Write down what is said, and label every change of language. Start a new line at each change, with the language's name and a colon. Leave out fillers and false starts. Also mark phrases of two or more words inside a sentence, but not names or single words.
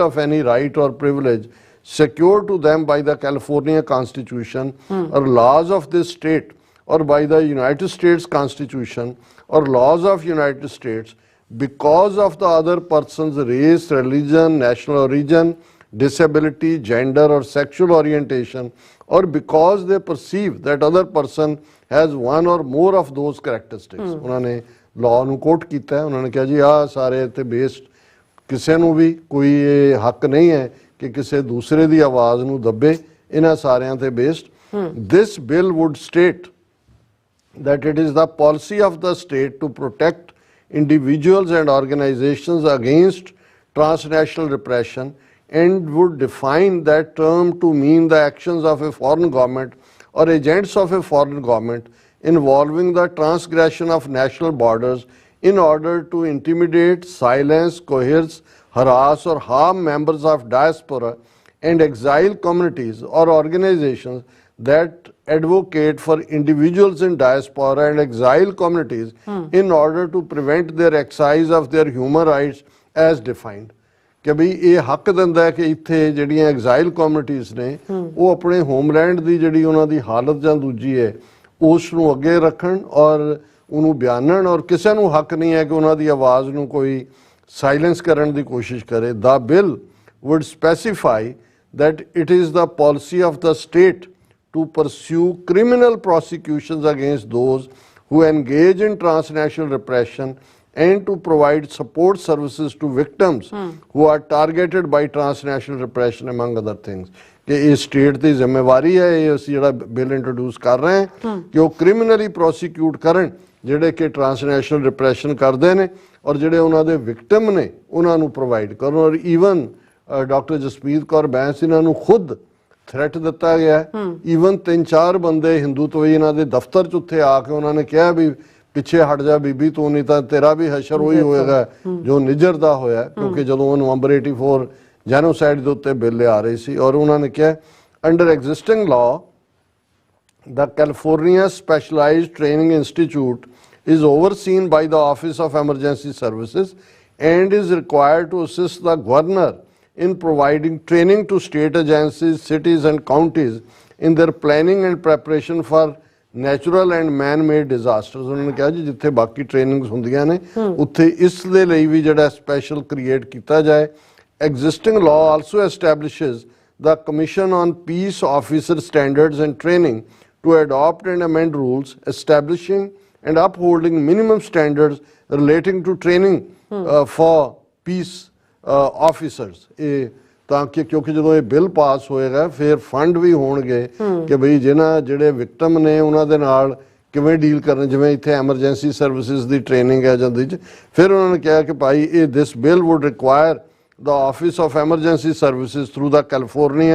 English: of any right or privilege secured to them by the California Constitution or laws of this state or by the United States Constitution or laws of United States, because of the other person's race, religion, national origin, disability, gender or sexual orientation, or because they perceive that other person has one or more of those characteristics।
Punjabi: ਉਹਨਾਂ ਨੇ ਲਾਅ ਨੂੰ ਕੋਟ ਕੀਤਾ। ਉਹਨਾਂ ਨੇ ਕਿਹਾ ਜੀ ਆਹ ਸਾਰੇ ਤੇ ਬੇਸਡ ਕਿਸੇ ਨੂੰ ਵੀ ਕੋਈ ਹੱਕ ਨਹੀਂ ਹੈ ਕਿ ਕਿਸੇ ਦੂਸਰੇ ਦੀ ਆਵਾਜ਼ ਨੂੰ ਦੱਬੇ, ਇਹਨਾਂ ਸਾਰਿਆਂ ਤੇ ਬੇਸਡ।
English: This bill would state that it is the policy of the state to protect individuals and organizations against transnational repression and would define that term to mean the actions of a foreign government or agents of a foreign government involving the transgression of national borders in order to intimidate, silence, coerce, harass or harm members of diaspora and exile communities or organizations that advocate for individuals in diaspora and exile communities in order to prevent their exercise of their human rights as defined।
Punjabi: ਕਿ ਵੀ ਇਹ ਹੱਕ ਦਿੰਦਾ ਹੈ ਕਿ ਇੱਥੇ ਜਿਹੜੀਆਂ
English: exile communities
Punjabi: ਨੇ ਉਹ ਆਪਣੇ ਹੋਮਲੈਂਡ ਦੀ ਜਿਹੜੀ ਉਹਨਾਂ ਦੀ ਹਾਲਤ ਜਾਂ ਦੂਜੀ ਹੈ ਉਸ ਨੂੰ ਅੱਗੇ ਰੱਖਣ ਔਰ ਉਹਨੂੰ ਬਿਆਨਣ, ਔਰ ਕਿਸੇ ਨੂੰ ਹੱਕ ਨਹੀਂ ਹੈ ਕਿ ਉਹਨਾਂ ਦੀ ਆਵਾਜ਼ ਨੂੰ ਕੋਈ ਸਾਇਲੈਂਸ ਕਰਨ ਦੀ ਕੋਸ਼ਿਸ਼ ਕਰੇ।
English: The bill would specify that it is the policy of the state to pursue criminal prosecutions against those who engage in transnational repression and to provide support services to victims who are targeted by transnational repression among other things।
Punjabi: ਕਿ ਯੇ ਸਟੇਟ ਕੀ ਜ਼ਿੰਮੇਵਾਰੀ ਹੈ, ਯੇ ਅਸੀਂ ਜਿਹੜਾ ਬਿੱਲ ਇੰਟਰੋਡਿਊਸ ਕਰ ਰਹੇ ਹੈਂ ਕਿ ਵੋ
English: criminally prosecute
Punjabi: करन ਜਿਹੜੇ ਕਿ
English: transnational repression
Punjabi: ਕਰਦੇ ਨੇ ਔਰ ਜਿਹੜੇ ਉਹਨਾਂ ਦੇ ਵਿਕਟਮ ਨੇ ਉਹਨਾਂ ਨੂੰ ਪ੍ਰੋਵਾਈਡ ਕਰਨ। ਔਰ ਈਵਨ ਡਾਕਟਰ ਜਸਪੀਤ ਕੌਰ ਬੈਂਸ ਇਹਨਾਂ ਨੂੰ ਖੁਦ ਥ੍ਰੈਟ ਦਿੱਤਾ ਗਿਆ। ਈਵਨ 3-4 ਬੰਦੇ ਹਿੰਦੂਤਵੀ ਇਹਨਾਂ ਦੇ ਦਫ਼ਤਰ 'ਚ ਉੱਥੇ ਆ ਕੇ ਉਹਨਾਂ ਨੇ ਕਿਹਾ ਵੀ ਪਿੱਛੇ ਹਟ ਜਾ ਬੀਬੀ, ਤੂੰ ਨਹੀਂ ਤਾਂ ਤੇਰਾ ਵੀ ਹਸ਼ਰ ਉਹੀ ਹੋਏਗਾ ਜੋ ਨਿਜਰ ਦਾ ਹੋਇਆ, ਕਿਉਂਕਿ ਜਦੋਂ ਉਹ ਨਵੰਬਰ 84 ਜੈਨੋਸਾਈਡ ਦੇ ਉੱਤੇ ਬਿੱਲ ਆ ਰਹੀ ਸੀ। ਔਰ ਉਹਨਾਂ ਨੇ ਕਿਹਾ
English: under existing law the California Specialized Training Institute is overseen by the Office of Emergency Services and is required to assist the governor in providing training to state agencies, cities and counties in their planning and preparation for natural and man-made disasters।
Hindi: उन्होंने कहा जी
Punjabi: ਜਿੱਥੇ ਬਾਕੀ ਟ੍ਰੇਨਿੰਗਜ਼ ਹੁੰਦੀਆਂ ਨੇ ਉੱਥੇ ਇਸ ਦੇ ਲਈ ਭੀ ਜਿਹੜਾ
English: special create
Punjabi: ਕੀਆ ਜਾਏ।
English: Existing law also establishes the Commission on Peace Officer Standards and Training to adopt and amend rules establishing and upholding minimum standards relating to training for peace officers.
Punjabi: ਤਾਂ ਕਿ ਕਿਉਂਕਿ ਜਦੋਂ ਇਹ ਬਿੱਲ ਪਾਸ ਹੋਏਗਾ ਫਿਰ ਫੰਡ ਵੀ ਹੋਣਗੇ ਕਿ ਬਈ ਜਿਹਨਾਂ ਜਿਹੜੇ ਵਿਕਟਮ ਨੇ ਉਹਨਾਂ ਦੇ ਨਾਲ ਕਿਵੇਂ ਡੀਲ ਕਰਨ, ਜਿਵੇਂ ਇੱਥੇ
English: emergency services
Punjabi: ਦੀ ਟ੍ਰੇਨਿੰਗ ਹੈ ਜਾਂਦੀ 'ਚ। ਫਿਰ ਉਹਨਾਂ ਨੇ ਕਿਹਾ ਕਿ ਭਾਈ ਇਹ
English: this bill would require the Office of Emergency Services through the California